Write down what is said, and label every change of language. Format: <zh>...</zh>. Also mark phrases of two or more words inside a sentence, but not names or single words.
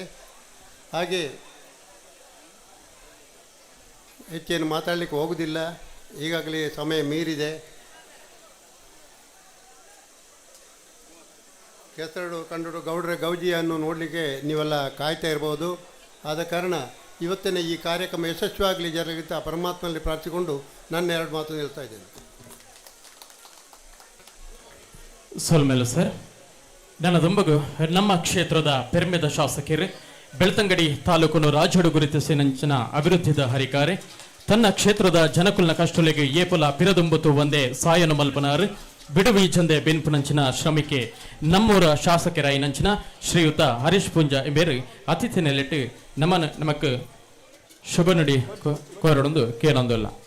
<kn>ಹಾಗೆ ಹೆಚ್ಚೇನು ಮಾತಾಡಲಿಕ್ಕೆ ಹೋಗುವುದಿಲ್ಲ, ಈಗಾಗಲೇ ಸಮಯ ಮೀರಿದೆ.</kn> <tcy>ಕೆಸರಡು ಕಂಡಡು</tcy> <kn>ಗೌಡ್ರ ಗೌಜಿಯನ್ನು ನೋಡಲಿಕ್ಕೆ ನೀವೆಲ್ಲ ಕಾಯ್ತಾ ಇರ್ಬೋದು. ಆದ ಕಾರಣ ಇವತ್ತಿನ ಈ ಕಾರ್ಯಕ್ರಮ ಯಶಸ್ವಿಯಾಗಲಿ ಜರಗಿಂತ ಪರಮಾತ್ಮನಲ್ಲಿ ಪ್ರಾರ್ಥಿಸಿಕೊಂಡು ನನ್ನ 2 ಮಾತು ಹೇಳ್ತಾ ಇದ್ದೇನೆ.</kn> <tcy>ಸೊಲ್ಮೇಲು ಸರ್, ನನ್ನ ದುಂಬಗು ನಮ್ಮ ಕ್ಷೇತ್ರದ ಪೆರ್ಮೆದ ಶಾಸಕರು ಬೆಳ್ತಂಗಡಿ ತಾಲೂಕನ್ನು ರಾಜಡು ಗುರುತಿಸಿನಂಚಿನ ಅಭಿವೃದ್ಧಿದ ಹರಿಕಾರೆ ತನ್ನ ಕ್ಷೇತ್ರದ ಜನಕುಲ್ನ ಕಷ್ಟುಲೆಗೆ ಏಪುಲ ಪಿರದುಂಬುತು ಒಂದೇ ಸಾಯನು ಮಲ್ಪನಾರು ಬಿಡುವಿ ಚಂದೆ ಬೆನ್ಪುನಂಚಿನ ಶ್ರಮಿಕೆ ನಮ್ಮೂರ ಶಾಸಕರಾಯಿನಂಚಿನ ಶ್ರೀಯುತ ಹರೀಶ್ ಪುಂಜ ಎಂಬೇರು ಅತಿಥಿ ನೆಲೆಟ್ಟು ನಮಕ್ ಶುಭ ನುಡಿ ಕೋರಡೊಂದು ಕೇನೊಂದಲ್ಲ.</tcy>